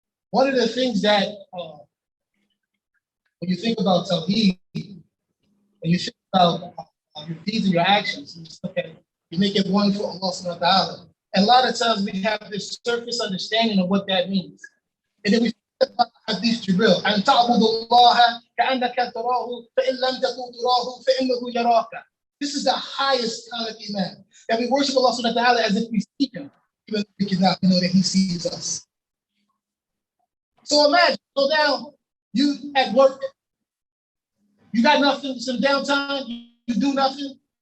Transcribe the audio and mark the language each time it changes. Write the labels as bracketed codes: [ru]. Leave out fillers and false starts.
[en] One of the things that, when you think about Tawheed, and you think about your deeds and your actions, you just look at it, you make it one for Allah subhanahu wa ta'ala. And a lot of times we have this surface understanding of what that means. And then we think about Hadith Jibril, [ar] أن تعبد الله كأنك تراه فإن لم تكن تراه فإنه يراك. [en] This is the highest kind of iman. That we worship Allah subhanahu wa ta'ala as if we see him, even though we cannot know that he sees us. So imagine, go down, you at work, you got nothing, some downtime, you do nothing.